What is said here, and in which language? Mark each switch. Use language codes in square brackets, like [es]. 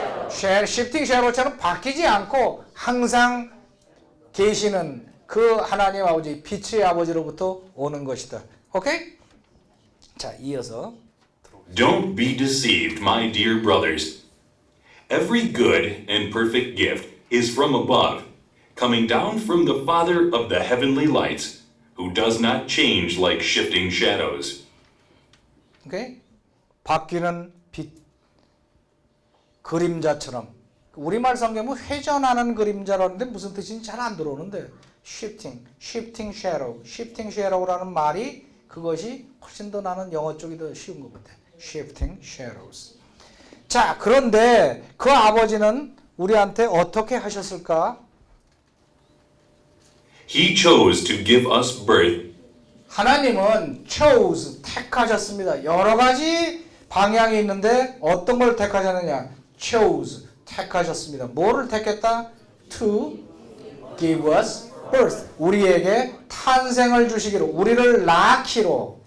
[ko] shifting shadow처럼 바뀌지 않고 항상 계시는 그 하나님 아버지 빛의 아버지로부터 오는 것이다. 오케이? 자, 이어서 [en] Don't be deceived, my dear brothers. Every good and perfect gift is from above, coming down from the Father of the heavenly lights, who does not change like shifting shadows. [ko] 오케이? 바뀌는 빛 그림자처럼. 우리말 성경은 회전하는 그림자라는데 무슨 뜻인지 잘 안 들어오는데 shifting shadow라는 말이 그것이 훨씬 더 나는 영어 쪽이 더 쉬운 것 같아. [en] shifting shadows. [ko] 자, 그런데 그 아버지는 우리한테 어떻게 하셨을까? [en] He chose to give us birth. [ko] 하나님은 chose, 택하셨습니다. 여러 가지 방향이 있는데 어떤 걸 택하셨느냐? chose, 택하셨습니다. 뭐를 택했다? [en] To give us birth. [ko] 우리에게 탄생을 주시기로, 우리를 낳기로.